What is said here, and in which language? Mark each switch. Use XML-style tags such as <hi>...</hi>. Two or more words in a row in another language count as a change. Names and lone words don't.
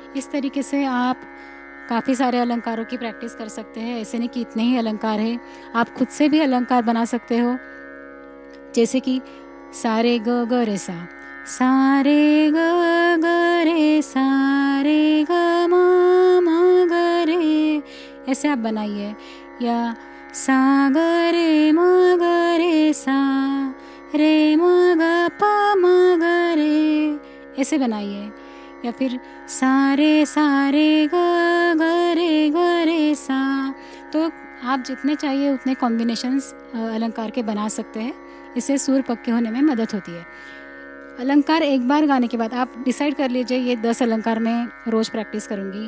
<hi>तरीके से आप काफ़ी सारे अलंकारों की प्रैक्टिस कर सकते हैं। ऐसे नहीं कि इतने ही अलंकार हैं, आप खुद से भी अलंकार बना सकते हो। जैसे कि सारे ग ग रे सा, सारे ग ग रे सा रे ग म म ग रे, ऐसे आप बनाइए। या सा ग रे म ग रे सा रे म ग प म ग रे, ऐसे बनाइए। या फिर सारे सारे ग ग रे सा। तो आप जितने चाहिए उतने कॉम्बिनेशंस अलंकार के बना सकते हैं। इससे सुर पक्के होने में मदद होती है। अलंकार एक बार गाने के बाद आप डिसाइड कर लीजिए ये 10 अलंकार मैं रोज़ प्रैक्टिस करूँगी।</hi>